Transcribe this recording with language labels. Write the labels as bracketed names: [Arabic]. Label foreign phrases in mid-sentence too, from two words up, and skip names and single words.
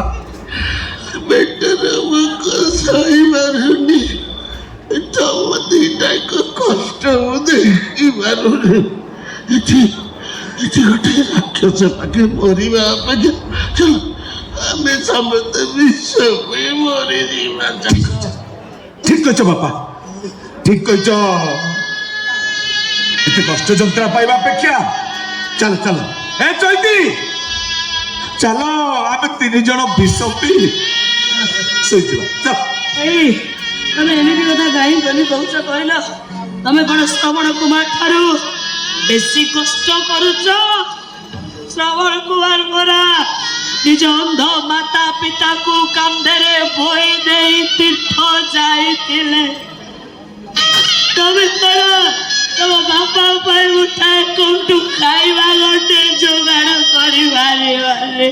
[Odia] ପେଟର ଭୋକ ସହିପାରୁନି ତମ ଦିଟାକ କଷ୍ଟ ମୁଁ ଦେଖିପାରୁନି ଏଠି ଏଠି ଗୋଟେ ରାକ୍ଷସ ପାଖେ ମରିବା ଅପେକ୍ଷା ଚାଲ ଆମେ ସମସ୍ତେ ବିଷ ପାଇଁ ମରିଯିବା ଠିକ କହିଛ ବାପା ଠିକ କହିଛ ଏତେ କଷ୍ଟ ଯନ୍ତ୍ରଣା ପାଇବା ଅପେକ୍ଷା ଚାଲ ଚାଲ ଏ ଚୈତି ଚାଲ ଆମେ 3 ଜଣ ବିଷ ପି ଶୋଇଯିବା ଚଲ ଏଇ ତମେ ଏମିତି କଥା କାହିଁକି କହୁଛ କହିଲ ତମେ କଣ ଶ୍ରବଣ କୁମାର ଠାରୁ ବେଶୀ କଷ୍ଟ କରୁଛ ଶ୍ରବଣ କୁମାର ପରା ନିଜ ଅନ୍ଧ ମାତା ପିତାକୁ କାନ୍ଧରେ ବୋହି ଦେଇ ତୀର୍ଥ ଯାଇଥିଲେ ତମେ କଣ ତମ ବାପା ପାଇଁ ମୁଠାଏ କୋଉଠୁ ଖାଇବା ଗୋଟେ ଯୋଗାଡ଼ କରିପାରିବାରେ